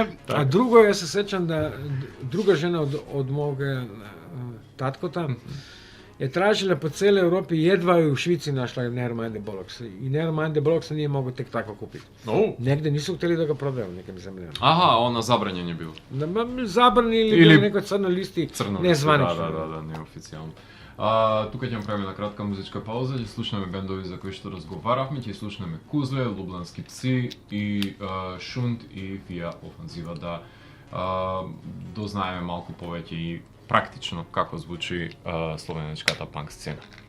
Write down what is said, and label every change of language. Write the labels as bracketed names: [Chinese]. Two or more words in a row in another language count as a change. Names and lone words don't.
[Serbian] A drugo, ja se sjećam da druga žena od mog tatkota je tražila po cijeloj Europi, jedva je u Švici našla Nevermind the Bollocks. I Nevermind the Bollocks nije mogu tek tako kupiti. Negde nisu htjeli da ga prodaju, nekim zemljama. Aha, ona zabranjen je bilo. Zabranjen ili na nekoj crnoj listi, nezvanično. Da, neoficijalno. [Macedonian] Тука ќе направиме кратка музичка пауза, ќе слушнеме бендови за кои што разговаравме, ќе слушнеме Кузле, Лублански пси и Шунт и Вија Офанзива, да дознаеме малку повеќе и практично како звучи словенечката панк сцена.